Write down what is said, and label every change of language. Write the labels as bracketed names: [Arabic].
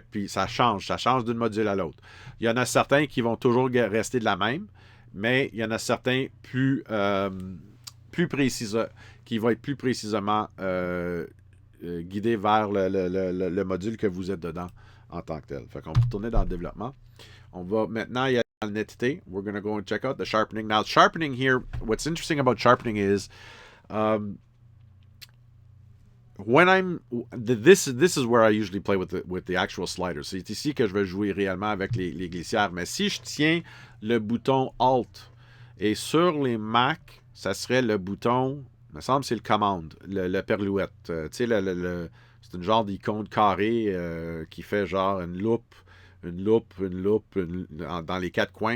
[French] Puis ça change d'une module à l'autre. Il y en a certains qui vont toujours rester de la même, mais il y en a certains plus précis, qui vont être plus précisément guidés vers le module que vous êtes dedans en tant que tel. Fait qu'on va retourner dans le développement. On va maintenant y aller dans la netteté. [English] We're going to go and check out the sharpening. Now, sharpening here, what's interesting about sharpening is this is where I usually play with the actual sliders. [French] C'est ici que je vais jouer réellement avec les glissières. Mais si je tiens le bouton Alt et sur les Mac, ça serait le bouton, il me semble que c'est le Command, le perlouette. Tu sais, c'est une genre d'icône carrée qui fait genre une loupe dans les quatre coins.